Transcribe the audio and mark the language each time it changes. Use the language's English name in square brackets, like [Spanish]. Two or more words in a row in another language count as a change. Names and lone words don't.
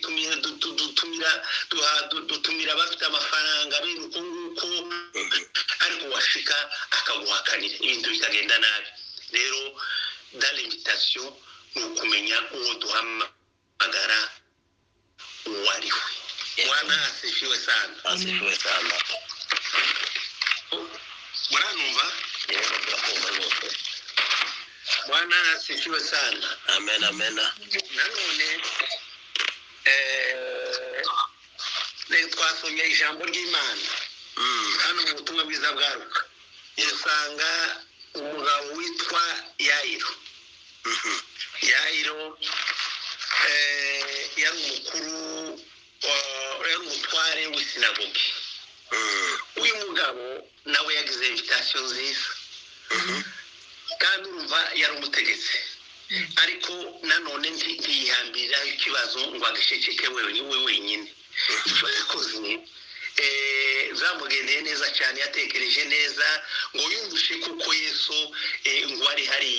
[Rundi] dutumira bafite amafaranga bene uko nguko ariko washika akaguhakanira ibintu bikagenda nabi rero [French] dans l'invitation [Rundi] ni ukumenya uwo duhamagara uwariwe [Swahili] Bwana asifiwe sana asifiwe sana muranumva Bwana asifiwe sana amen amen [Rundi] nanone twasomye ijambo ry'Imana hano mu butumwa bwiza bwa Luka usanga umugabo witwa Yayiro yari umutware w'isinagogi uyu mugabo nawe yagize invitation nziza kandi urumva yari umutegetsi ariko nanone ntiyihambiriraho ikibazo ngo agishekeke we wenyine icyo yakoze zamugendeye neza cyane yatekereje neza ngo yumvishe kuko Yesu ngo ari hariya